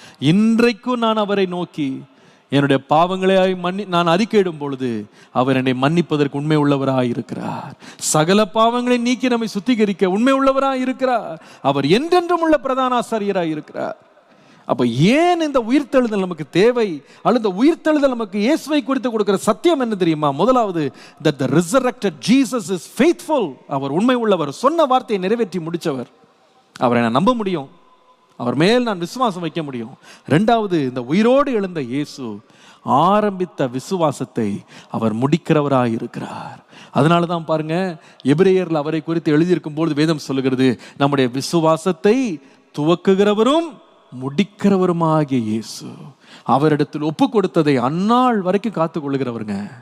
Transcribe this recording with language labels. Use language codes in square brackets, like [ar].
[ta] இன்றைக்கும் நான் அவரை நோக்கி என்னுடைய பாவங்களை நான் அறிக்கையிடும் பொழுது அவர் என்னை மன்னிப்பதற்கு உண்மை உள்ளவராய் இருக்கிறார். சகல பாவங்களை நீக்கி நம்மை சுத்திகரிக்க உண்மை உள்ளவராய் இருக்கிறார். அவர் என்றென்றும் உள்ள பிரதான ஆசாரியராய் இருக்கிறார். அப்ப ஏன் இந்த உயிர்த்தெழுதல் நமக்கு தேவை? அல்லது இந்த உயிர்த்தெழுதல் நமக்கு இயேசுவை குறித்து கொடுக்கிற சத்தியம் என்ன தெரியுமா? முதலாவது, [en] that the resurrected Jesus is faithful. [ta] அவர் உண்மை உள்ளவர், சொன்ன வார்த்தையை நிறைவேற்றி முடிச்சவர். அவரை நான் நம்ப முடியும், அவர் மேல் நான் விசுவாசம் வைக்க முடியும். இரண்டாவது, இந்த உயிரோடு எழுந்த இயேசு ஆரம்பித்த விசுவாசத்தை அவர் முடிக்கிறவராய் இருக்கிறார். அதனால தான் பாருங்க, எபிரேயர்ல அவரை குறித்து எழுதியிருக்கும் பொழுது வேதம் சொல்லுகிறது, நம்முடைய விசுவாசத்தை துவக்குகிறவரும் முடிக்கிறவருமாகிய இயேசு அவரிடத்தில் ஒப்பு கொடுத்ததை அந்நாள் வரைக்கும் காத்துக் கொள்ளுகிறவருங்க.